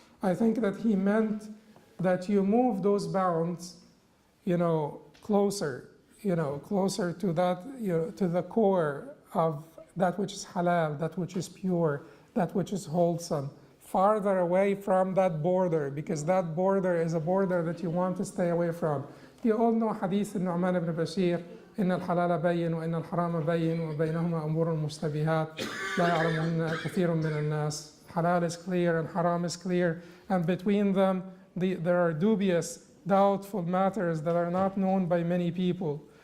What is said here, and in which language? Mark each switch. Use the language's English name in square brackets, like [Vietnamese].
[English] I think that he meant that you move those bounds, closer to that, to the core of that which is halal, that which is pure, that which is wholesome, farther away from that border, because that border is a border that you want to stay away from. You all know Hadith Nu'man ibn Bashir, [Arabic] إن الحلال بين وإن الحرام بين وبينهما أمور مشتبهات لا يعلمهن كثير من الناس. [English] Halal is clear and haram is clear, and between them there are dubious, doubtful matters that are not known by many people.